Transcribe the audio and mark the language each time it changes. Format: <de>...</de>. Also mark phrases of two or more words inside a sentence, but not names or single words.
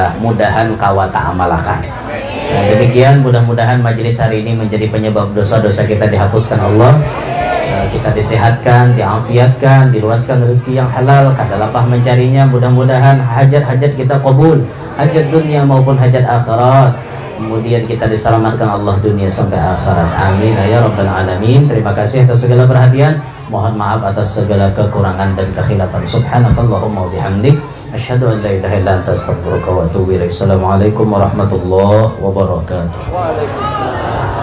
<id>Mudahan kawan tak amalakan. Nah, demikian mudah-mudahan majelis hari ini menjadi penyebab dosa-dosa kita dihapuskan Allah. Kita disehatkan, diafiatkan, diluaskan rezeki yang halal, kada lapah mencarinya. Mudah-mudahan hajat-hajat kita kabul, hajat dunia maupun hajat akhirat. Kemudian kita diselamatkan Allah dunia sampai akhirat.</id> <ar>آمين يا رب العالمين.</ar> <id>Terima kasih atas segala perhatian. Mohon maaf atas segala kekurangan dan kekhilafan.</id> <ar>سبحانك اللهم وبحمدك، أشهد أن لا إله إلا أنت أستغفرك وأتوب إليك. السلام عليكم ورحمة الله وبركاته.</ar>